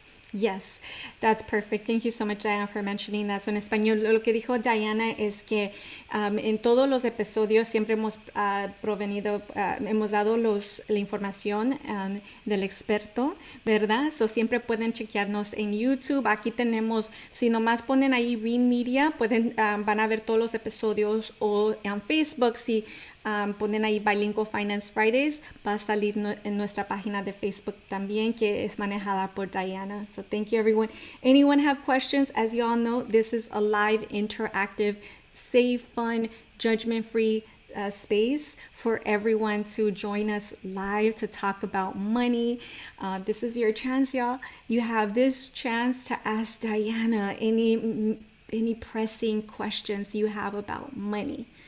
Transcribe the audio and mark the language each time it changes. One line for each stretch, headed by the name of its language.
English: Yes, that's perfect. Thank you so much, Diana, for mentioning that.
Spanish: So, en español, lo que dijo Diana es que en todos los episodios siempre hemos hemos dado la información del experto, ¿verdad? So, siempre pueden chequearnos en YouTube. Aquí tenemos, si nomás ponen ahí Read Media, van a ver todos los episodios, o en Facebook, si ponen ahí Bilingual Finance Fridays, va a salir en nuestra página de Facebook también, que es manejada por Diana.
English: So thank you, everyone. Anyone have questions? As you all know, this is a live, interactive, safe, fun, judgment-free space for everyone to join us live to talk about money. This is your chance, y'all. You have this chance to ask Diana any pressing questions you have about money.